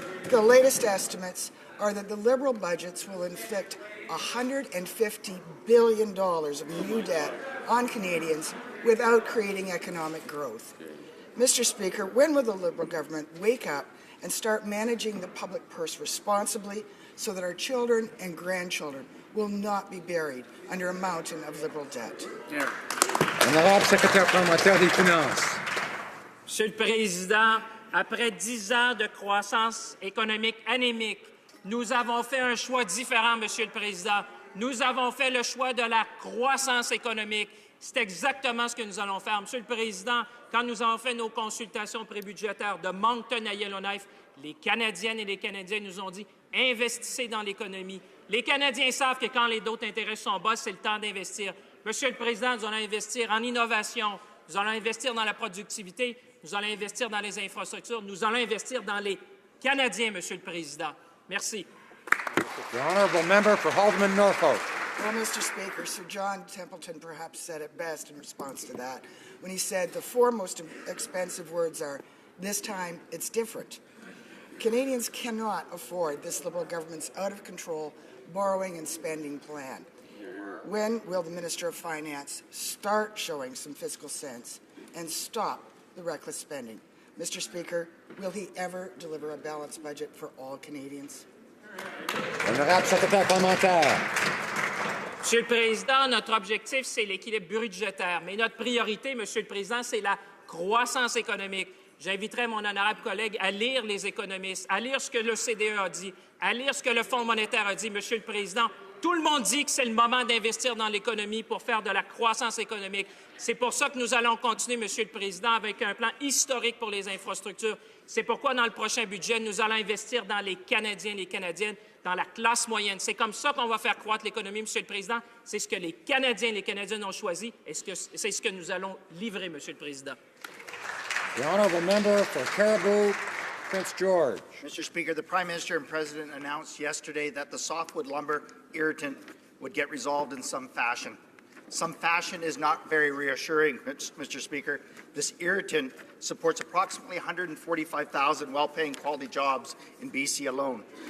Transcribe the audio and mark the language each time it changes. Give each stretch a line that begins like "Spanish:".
English: The latest estimates are that the Liberal budgets will inflict $150 billion of new debt on Canadians without creating economic growth. Mr. Speaker, when will the Liberal government wake up and start managing the public purse responsibly so that our children and grandchildren will not be buried under a mountain of Liberal debt? Yeah.
French: Honorable secrétaire parlementaire des Finances. Monsieur le Président, après 10 ans de croissance économique anémique, nous avons fait un choix différent, Monsieur le Président. Nous avons fait le choix de la croissance économique. C'est exactement ce que nous allons faire. Monsieur le Président, quand nous avons fait nos consultations prébudgétaires de Moncton à Yellowknife, les Canadiennes et les Canadiens nous ont dit « investissez dans l'économie ». Les Canadiens savent que quand les taux d'intérêt sont bas, c'est le temps d'investir. Monsieur le Président, nous allons investir en innovation, nous allons investir dans la productivité, nous allons investir dans les infrastructures, nous allons investir dans les Canadiens, Monsieur le Président. Merci.
English: The honourable member for Haldeman Norfolk. Well, Mr. Speaker, Sir John Templeton perhaps said it best in response to that when he said the four most expensive words are, "This time it's different." Canadians cannot afford this Liberal government's out-of-control borrowing and spending plan. When will the Minister of Finance start showing some fiscal sense and stop the reckless spending? Mr. Speaker, will he ever deliver a balanced budget for all Canadians?
French: Honorable secrétaire parlementaire. Monsieur le Président, notre objectif, c'est l'équilibre budgétaire. Mais notre priorité, Monsieur le Président, c'est la croissance économique. J'inviterai mon honorable collègue à lire les économistes, à lire ce que le CDE a dit, à lire ce que le Fonds monétaire a dit. Monsieur le Président, tout le monde dit que c'est le moment d'investir dans l'économie pour faire de la croissance économique. C'est pour ça que nous allons continuer, Monsieur le Président, avec un plan historique pour les infrastructures. C'est pourquoi, dans le prochain budget, nous allons investir dans les Canadiens et les Canadiennes, dans la classe moyenne. C'est comme ça qu'on va faire croître l'économie, Monsieur le Président. C'est ce que les Canadiens et les Canadiennes ont choisi et c'est ce que nous allons livrer, Monsieur le Président.
English: The honourable member for Caribou, Prince George. Mr. Speaker, the Prime Minister and President announced yesterday that the softwood lumber irritant would get resolved in some fashion. Some fashion is not very reassuring, Mr. Speaker. This irritant supports approximately 145,000 well-paying quality jobs in BC alone.